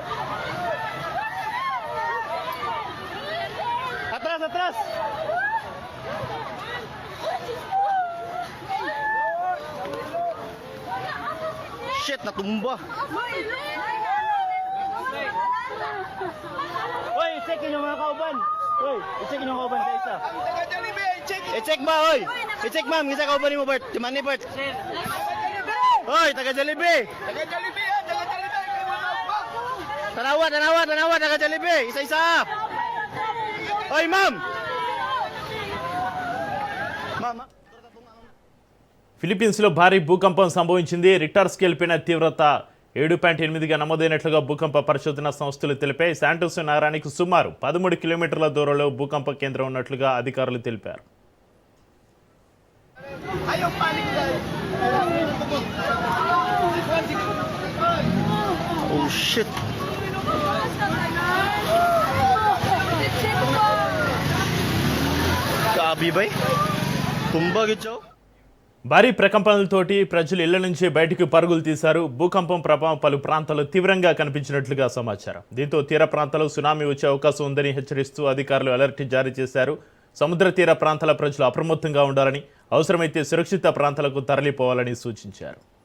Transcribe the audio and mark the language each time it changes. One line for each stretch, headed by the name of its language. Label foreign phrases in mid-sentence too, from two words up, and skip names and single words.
Spanish: Atrás, atrás!
English: Shit,
Filipino: natumba!
Cebuano: Hoy, i-check yung mga kauban! Hoy, i-check yung kauban sa isa! I-check ba, hoy! I-check ma'am, kita kauban ni mo, Bert? Di man ni Bert? Hoy, taga Jollibee! Taga Jollibee, taga Jollibee! Tanawa, taga Jollibee! Isa-isa! Hoy, ma'am! Mama.
Telugu: ఫిలిప్పీన్స్లో భారీ భూకంపం సంభవించింది.
English: Richter scale
Telugu: పైన తీవ్రత 7.8గా నమోదైనట్లుగా భూకంప పరిశోధన సంస్థలు తెలిపాయి. శాంటోస్ నగరానికి సుమారు 13 కిలోమీటర్ల దూరంలో భూకంప కేంద్రం ఉన్నట్లుగా అధికారులు తెలిపారు.
English: Oh shit.
Cebuano: Grabe ba? Tumba gitsaw?
Telugu: భారీ ప్రకంపనలతోటి ప్రజలు ఇళ్ల నుంచి బయటకు పరుగులు తీశారు. భూకంపం ప్రభావం పలు ప్రాంతాల్లో తీవ్రంగా కనిపించినట్లుగా సమాచారం. దీంతో తీర ప్రాంతాల్లో సునామీ వచ్చే అవకాశం ఉందని హెచ్చరిస్తూ అధికారులు అలర్ట్ జారీ చేశారు. సముద్ర తీర ప్రాంతాల ప్రజలు అప్రమత్తంగా ఉండాలని, అవసరమైతే సురక్షిత ప్రాంతాలకు తరలిపోవాలని సూచించారు.